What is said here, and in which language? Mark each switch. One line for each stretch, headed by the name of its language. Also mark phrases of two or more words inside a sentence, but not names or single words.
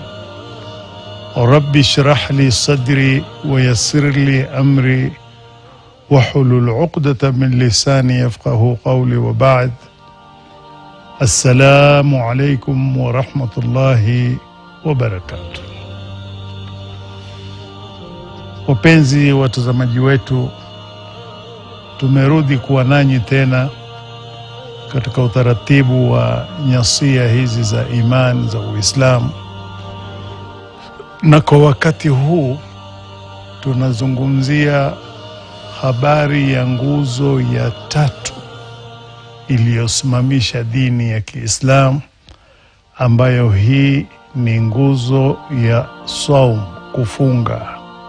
Arabic: رب اشرح لي صدري ويسر لي أمري واحلل عقدة من لساني يفقه قولي، وبعد. السلام عليكم ورحمة الله وبركاته.
Swahili: Wapenzi watazamaji wetu, tumerudi kuwa nanyi tena katika utaratibu wa nyasia hizi za imani za Uislamu, na kwa wakati huu tunazungumzia habari ya nguzo ya 3 iliyosimamisha dini ya Kiislamu, ambayo hii ni nguzo ya saum, kufunga.